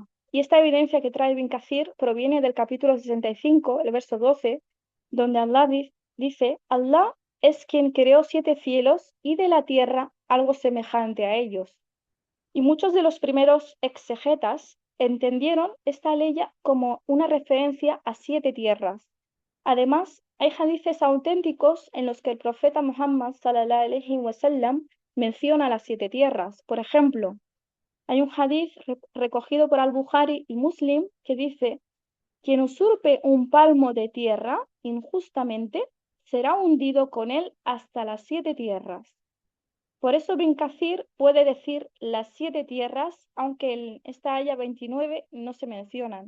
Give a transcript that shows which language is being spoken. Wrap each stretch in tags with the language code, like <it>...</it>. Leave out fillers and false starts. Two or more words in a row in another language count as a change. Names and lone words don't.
<es>Y esta evidencia que trae Ibn Kathir proviene del capítulo 65, el verso 12, donde Allah dice: Allah es quien creó 7 cielos y de la tierra algo semejante a ellos. Y muchos de los primeros exegetas entendieron esta ley como una referencia a 7 tierras. Además, hay hadices auténticos en los que el profeta Muhammad</es> <ar>صلى الله عليه وسلم</ar> <es>menciona las 7 tierras. Por ejemplo, hay un hadith recogido por Al-Bukhari y Muslim que dice: quien usurpe un palmo de tierra injustamente será hundido con él hasta las 7 tierras. Por eso Ibn Kathir puede decir las 7 tierras, aunque en esta aya 29 no se mencionan.</es>